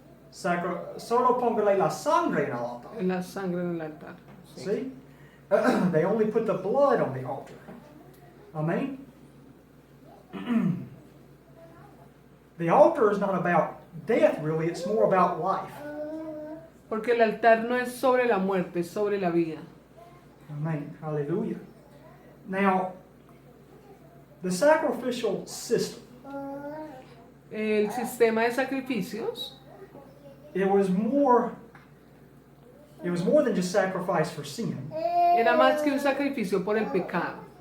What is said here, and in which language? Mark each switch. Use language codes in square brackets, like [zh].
[es] Solo póngale la sangre en el altar. La sangre en el altar. Sí. [en] See? They only put the blood on the altar. Amen? The altar is not about death, really. It's more about life. [es] Porque el altar no es sobre la muerte, es sobre la vida. [en] Amen. Hallelujah. Now, the sacrificial system, [es] El sistema de sacrificios [en] it was more than just sacrifice for sin. [es] era más que un sacrificio por el pecado.